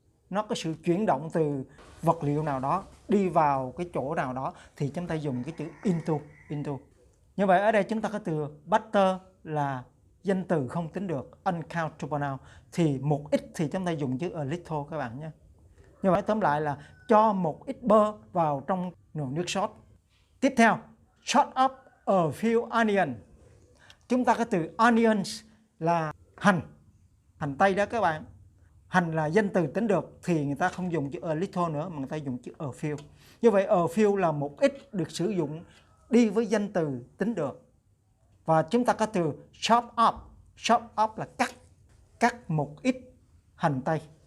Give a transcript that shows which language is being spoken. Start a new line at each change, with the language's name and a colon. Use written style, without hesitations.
Vietnamese: Nó có sự chuyển động từ vật liệu nào đó đi vào cái chỗ nào đó thì chúng ta dùng cái chữ into. Như vậy ở đây chúng ta có từ butter là danh từ không tính được, uncountable noun, thì một ít thì chúng ta dùng chữ a little các bạn nhé. Như vậy tóm lại là cho một ít bơ vào trong nồi nước sốt. Tiếp theo,
English: chop up a few onion.
Vietnamese: Chúng ta có từ onions là hành tây đó các bạn. Hành là danh từ tính được thì người ta không dùng chữ a little nữa mà người ta dùng chữ a few. Như vậy a few là một ít được sử dụng đi với danh từ tính được. Và chúng ta có từ chop up. Chop up là cắt một ít hành tây.